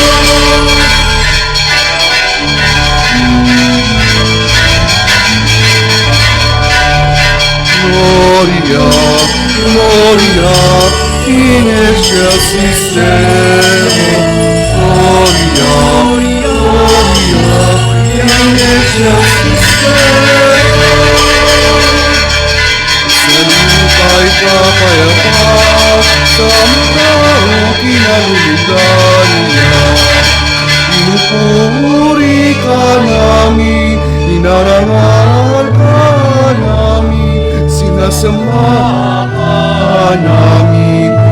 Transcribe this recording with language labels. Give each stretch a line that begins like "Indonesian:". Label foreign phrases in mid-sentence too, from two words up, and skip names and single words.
Latin: Gloria, Gloria, in excelsis Deo. Gloria, Gloria, in excelsis Deo.
Filipino: Sa lupa'y kapayapa, sa mundo kinalulugan niya. Pinupuri ka namin, inarangal ka namin, sinasama ka namin,